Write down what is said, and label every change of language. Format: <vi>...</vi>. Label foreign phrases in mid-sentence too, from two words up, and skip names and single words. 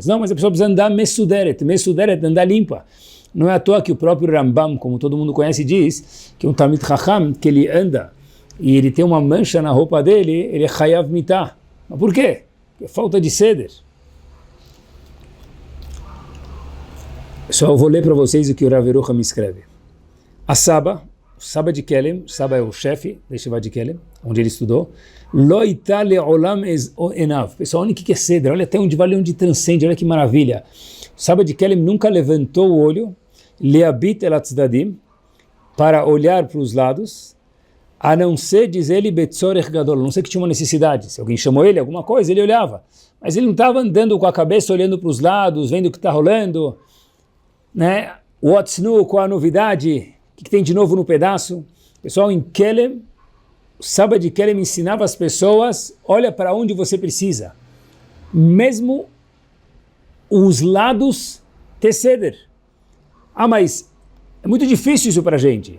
<pt>Não, mas a pessoa precisa andar mesuderet, andar limpa. Não é à toa que o próprio Rambam, como todo mundo conhece, diz que um</pt> <he>תלמיד חכם,</he> <pt>que ele anda e ele tem uma mancha na roupa dele, ele é</pt> <he>חייב מיתה.</he> <pt>Mas por quê? Porque é falta de seder. Só eu vou ler para vocês o que o Rav Yerucham me escreve. A Saba, o Saba de Kelem, Saba é o chefe da Yeshiva de Kelem, onde ele estudou.</pt> <he>לא הטה לעולם עיניו.</he> <pt>Pessoal, olha o que é ceder, olha até onde vale, onde transcende, olha que maravilha. O Saba de Kelem nunca levantou o olho,</pt> <he>להביט אל הצדדים,</he> <pt>para olhar para os lados, a não ser, diz ele,</pt> <he>בצורך גדול,</he> <pt>a não ser que tinha uma necessidade. Se alguém chamou ele, alguma coisa, ele olhava. Mas ele não estava andando com a cabeça, olhando para os lados, vendo o que está rolando, né?</pt> <en>What's new,</en> <pt>qual a novidade? O que tem de novo no pedaço? Pessoal, em Kelem, o Saba de Kelem ensinava as pessoas, olha para onde você precisa. Mesmo os lados ter ceder. Ah, mas é muito difícil isso para a gente.</pt>